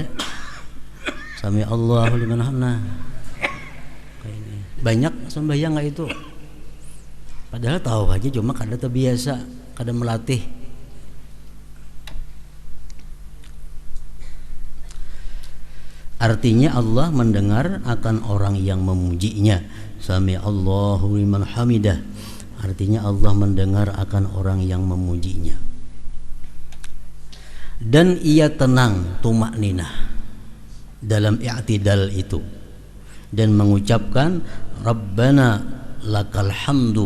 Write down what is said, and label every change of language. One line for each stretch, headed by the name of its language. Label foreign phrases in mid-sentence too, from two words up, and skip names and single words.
Arabic: سمع الله لمن حمده. Banyak sembahyang kayak itu.
Indonesian: Padahal tahu aja cuma kada terbiasa, kada melatih. Artinya Allah mendengar akan orang yang memujinya.
Arabic: سمع الله لمن حمده.
Indonesian: Artinya Allah mendengar akan orang yang memujinya. Dan ia tenang, tumakninah dalam i'tidal itu, dan mengucapkan
Arabic: ربنا لك الحمد.